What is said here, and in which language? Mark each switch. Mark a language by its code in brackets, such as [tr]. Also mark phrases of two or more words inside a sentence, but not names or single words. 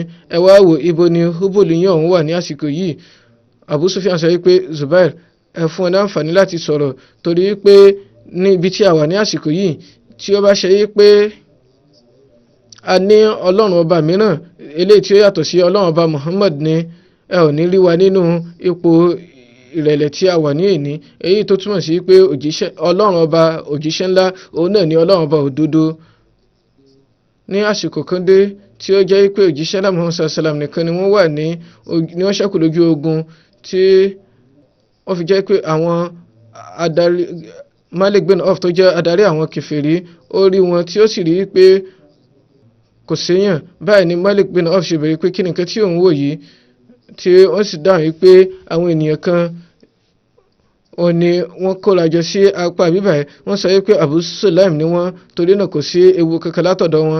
[yo] Ẹ wá wò, ibo ni hubul yín ọ̀hún wà ní àsìkò yìí. Abu Sufyan sọ wípé Zubair, ẹ fún ẹ láǹfààní láti sọ̀rọ̀, torí wípé ní ibi tí a wà ní àsìkò yìí, tí ó bá ṣe wípé a ní Ọlọ́run ọba mìíràn eléyìí tí ó yàtọ̀ sí Ọlọ́run ọba Muhammad ni, ẹ ò ní rí wa nínú ipò ìrẹ̀lẹ̀ tí a wà ní èní. Èyí tó túmọ̀ sí pé Ọlọ́run ọba òjíṣẹ́ ńlá òun náà ni Ọlọ́run ọba òdodo. Ní àsìkò kan dé tí ó jẹ́ pé òjíṣẹ́ ńlá Muhammad sallallahu alaihi wasallam nìkan ni wọ́n ṣẹ́kù lójú ogun, tí wọ́n fi jẹ́ pé àwọn adarí Malik bin Auf tó jẹ́ adarí àwọn kèfèrí, ó rí wọn tí ó sì rí pé kò séyàn. Báyìí ni Malik bin Auf ṣe bẹ̀rẹ̀ pé kí nìkan tí òun wò yìí, tí wọ́n sì dáhùn wípé àwọn ènìyàn kan ni wọ́n kóra jọ sí apá bíbáyìí, wọ́n sọ wípé Abu Sulaim ni wọ́n, torí náà kò sí ewu kankan látọ̀dọ̀ wọn.